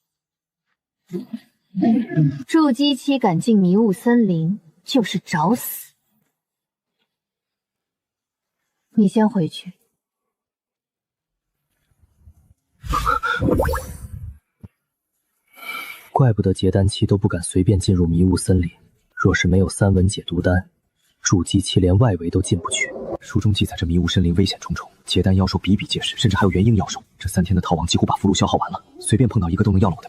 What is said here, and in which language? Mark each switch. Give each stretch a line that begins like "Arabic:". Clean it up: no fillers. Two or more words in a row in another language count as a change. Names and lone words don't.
Chinese: 築基期敢進迷霧森林，就是找死。你先回去。怪不得结丹期都不敢隨便進入迷霧森林，若是沒有3文解毒丹，築基期連外圍都進不去。書中記載着迷霧森林危險重重，結丹妖獸比比皆是，甚至還有元嬰妖獸。這3 天的逃亡幾乎把符籙消耗完了，隨便碰到一個都能要了我的命。